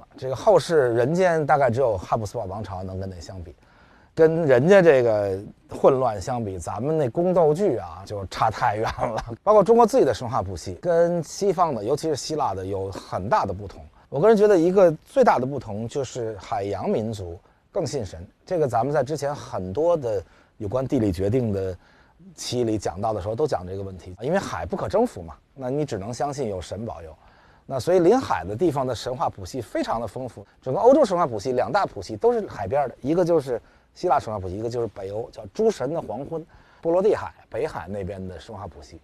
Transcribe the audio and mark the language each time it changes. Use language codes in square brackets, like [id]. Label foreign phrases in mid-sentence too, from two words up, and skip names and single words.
[zh] 這個後世人間大概只有哈布斯堡王朝能跟那相比，跟人家這個混亂相比，咱們那宫鬥劇啊就差太遠了。包括中國自己的神話谱系跟西方的，尤其是希臘的有很大的不同。我个人觉得一个最大的不同就是海洋民族更信神，这个咱们在之前很多的有關地理決定的期裡講到的時候都講這個問題，因為海不可征服嘛，那你只能相信有神保佑。那所以臨海的地方的神話譜系非常的豐富，整個歐洲神話譜系兩大譜系都是海邊的，一個就是希臘神話譜系，一個就是北歐叫諸神的黃昏，波羅的海北海那邊的神話譜系。